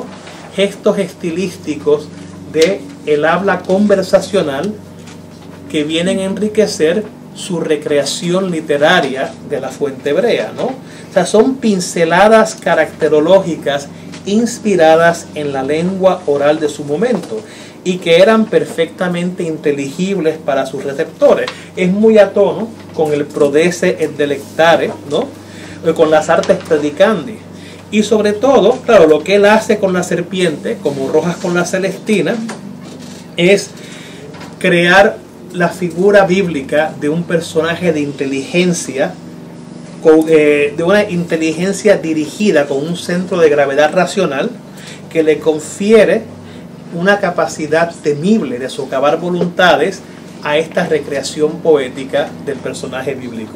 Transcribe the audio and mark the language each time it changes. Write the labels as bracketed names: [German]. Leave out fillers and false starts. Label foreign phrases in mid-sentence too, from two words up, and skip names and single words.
[Spanish] Gestos estilísticos de el habla conversacional que vienen a enriquecer su recreación literaria de la fuente hebrea, ¿no? O sea, son pinceladas caracterológicas inspiradas en la lengua oral de su momento y que eran perfectamente inteligibles para sus receptores. Es muy a tono con el [Latin] prodece et delectare, [Spanish] ¿no? Con las [Latin] artes predicandi. [Spanish] Y sobre todo, claro, lo que él hace con la serpiente, como Rojas con la Celestina, es crear la figura bíblica de un personaje de inteligencia, de una inteligencia dirigida con un centro de gravedad racional que le confiere una capacidad temible de socavar voluntades a esta recreación poética del personaje bíblico.